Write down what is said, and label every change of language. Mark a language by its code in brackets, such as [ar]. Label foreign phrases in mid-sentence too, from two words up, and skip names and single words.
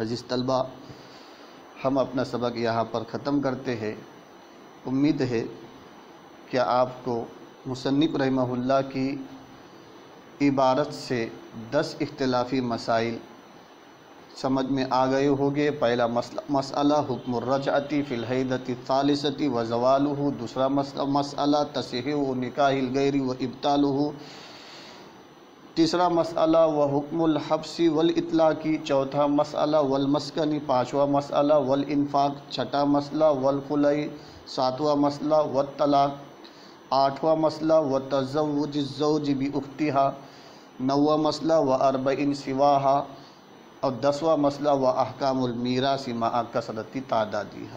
[ur] عزیز طلبہ، ہم اپنا سبق یہاں پر ختم کرتے ہیں۔ امید ہے کہ آپ کو مصنف [ar] رحمہ اللہ [ur] کی عبارت سے 10 اختلافی مسائل سمجھ میں آ گئے ہوگے۔ پہلا مسئلہ [ar] حکم الرجعتی فی الحیضۃ الثالثۃ و زوالہ، [ur] دوسرا مسئلہ تصحیح [ar] نکاح الغیر و ابطالہ، [ur] تیسرا مسئلہ [ar] وحکم الحبس والاطلاق، [ur] چوتھا مسئلہ والمسکن، پانچواں مسئلہ والانفاق، چھٹا مسئلہ والخلع، ساتواں مسئلہ والطلاق، آٹھواں مسئلہ [ar] وتزوج الزوج باختہا، [ur] نواں مسئلہ [ar] واربع سواہا، [ur] اور 10واں مسئلہ [ar] واحکام المیراث مع کثرۃ تعدادہا۔